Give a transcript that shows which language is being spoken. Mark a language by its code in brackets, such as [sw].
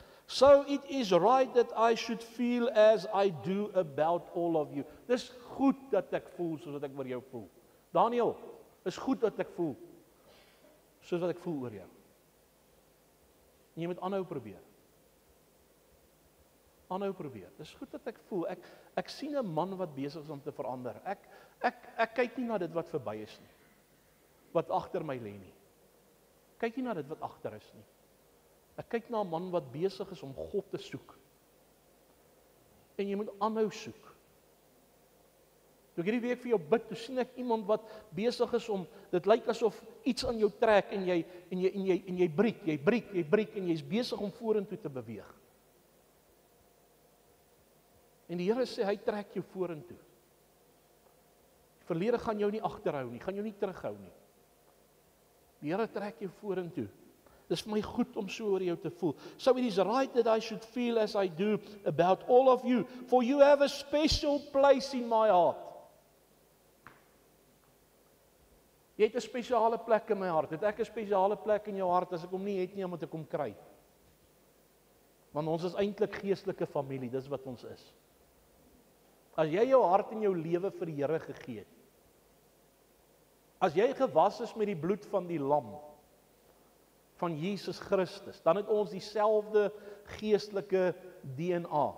[en] So it is right that I should feel as I do about all of you. [af] Dis goed dat ek voel soos wat ek oor jou voel. Daniel, is goed dat ek voel soos wat ek voel oor jou. En jy moet aanhou probeer. Aanhou probeer. Dis goed dat ek voel. Ek sien 'n man wat besig is om te verander. Ek kyk nie na dit wat verby is nie. Wat agter my lê nie. Kyk nie na dit wat agter is nie. Ek kyk na 'n man wat besig is om God te soek. En jy moet aanhou soek. Toe ek hierdie week vir jou bid, toe sien ek iemand wat besig is om, dit lyk asof iets aan jou trek en jy breek en jy's besig om vorentoe te beweeg. En die Here sê hy trek jou vorentoe. Die verlede gaan jou nie agterhou nie, gaan jou nie terughou nie. Die Here trek jou vorentoe. Dis vir my goed om so oor jou te voel. [en] So it is right that I should feel as I do about all of you, for you have a special place in my heart. [af] Jy het 'n spesiale plek in my hart. Het ek 'n spesiale plek in jou hart? As ek hom nie het nie, moet ek hom kry. Want ons is eintlik geestelike familie, dis wat ons is. As jy jou hart en jou lewe vir die Here gegee het, as jy gewas is met die bloed van die lam, van Jesus Christus, dan het ons dieselfde geestelike DNA.